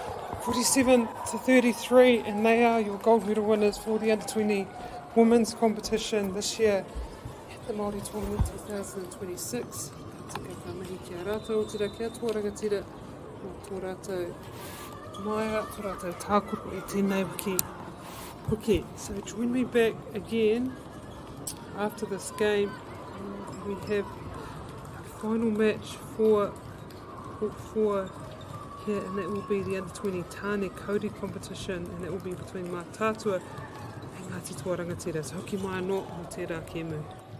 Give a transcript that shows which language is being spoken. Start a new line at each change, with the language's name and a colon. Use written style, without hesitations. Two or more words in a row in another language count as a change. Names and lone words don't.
English: 47-33, and they are your gold medal winners for the under-20 women's competition this year at the Māori Tournament 2026.
Māori: Ka tika ka mihi ki a rātou, tira kia tō rangatira, mō tō rātou maia, tō rātou tākoro e tēnei wiki puke.
English: So join me back again after this game. We have final match for Group 4 here, and that will be the under-20 Tāne Kauri competition, and that will be between Mātātua and Ngāti Toa Rangatira.
Māori: So hoki mai anō, mō tērā kēmu.